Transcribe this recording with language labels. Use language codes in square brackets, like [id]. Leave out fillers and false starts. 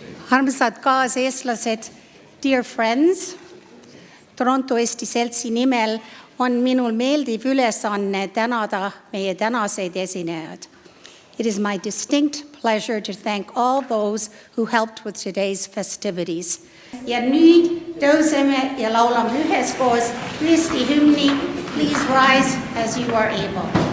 [et] Armsad kaaseestlased, [en] dear friends, [et] Toronto Eesti Seltsi nimel on minul meeldiv ülesanne tänada meie tänaseid esinejaid. [en] it is my distinct pleasure to thank all those who helped with today's festivities. [et] Ja nüüd tõuseme ja laulame üheskoos Eesti hümni. [en] Please rise as you are able.